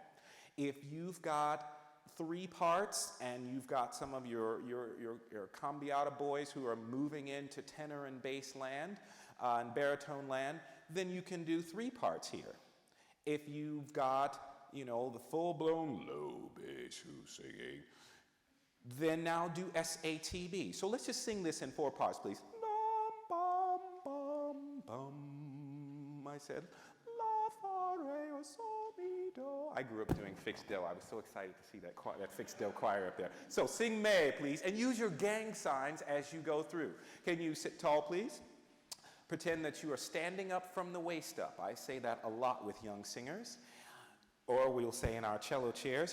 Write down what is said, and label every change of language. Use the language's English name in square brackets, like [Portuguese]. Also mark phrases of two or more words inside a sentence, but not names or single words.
[English] If you've got 3 parts and you've got some of your cambiata boys who are moving into tenor and bass land and baritone land, then you can do 3 parts here. If you've got, you know, the full-blown low bass who's singing, then now do SATB. So let's just sing this in 4 parts, please. Bum, bum, bum. I said, la, fa, re, o, sol, mi, do. I grew up doing fixed do. I was so excited to see that fixed do choir up there. So sing May, please, and use your gang signs as you go through. Can you sit tall, please? Pretend that you are standing up from the waist up. I say that a lot with young singers. Or we'll say in our cello chairs.